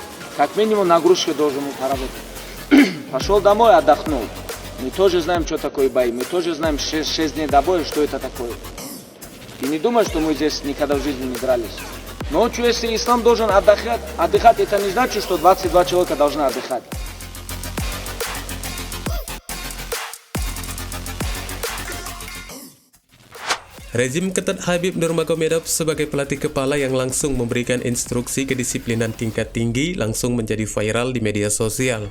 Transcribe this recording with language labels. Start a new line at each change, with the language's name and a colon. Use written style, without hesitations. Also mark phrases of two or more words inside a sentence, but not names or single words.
Russian: Как минимум нагрузки должен был поработать. Пошел домой, отдохнул. Мы тоже знаем, что такое бои. Мы тоже знаем 6 дней до боя, что это такое. И не думай, что мы здесь никогда в жизни не дрались. Ночью, если Ислам должен отдыхать, это не значит, что 22 человека должны отдыхать.
Indonesian: rezim ketat Khabib Nurmagomedov sebagai pelatih kepala yang langsung memberikan instruksi kedisiplinan tingkat tinggi langsung menjadi viral di media sosial.